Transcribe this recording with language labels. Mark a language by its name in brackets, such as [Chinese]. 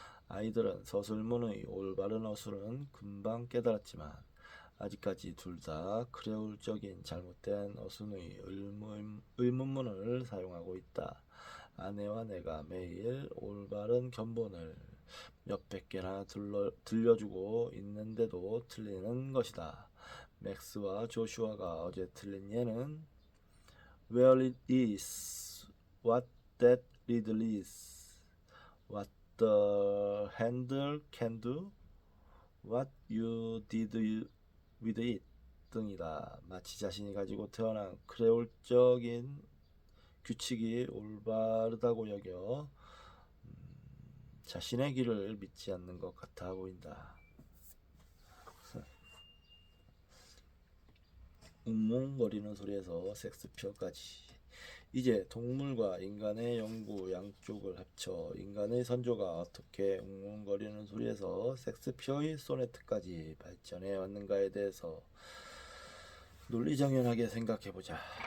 [Korean] 아이들은 서술문의 올바른 어순은 금방 깨달았지만 아직까지 둘 다 크레올적인 잘못된 어순의 의문문을 사용하고 있다. 아내와 내가 매일 올바른 견본을 몇백 개나 들려주고 있는데도 틀리는 것이다. 맥스와 조슈아가 어제 틀린 예는 [English] Where it is, what that riddle is, what the handle can do, what you did with it [Korean] 등이다. 마치 자신이 가지고 태어난 크레올적인 규칙이 올바르다고 여겨 자신의 길을 믿지 않는 것 같아 보인다. 웅웅거리는 소리에서 섹스피어까지. 이제 동물과 인간의 연구 양쪽을 합쳐 인간의 선조가 어떻게 웅웅거리는 소리에서 섹스피어의 소네트까지 발전해 왔는가에 대해서 논리정연하게 생각해보자.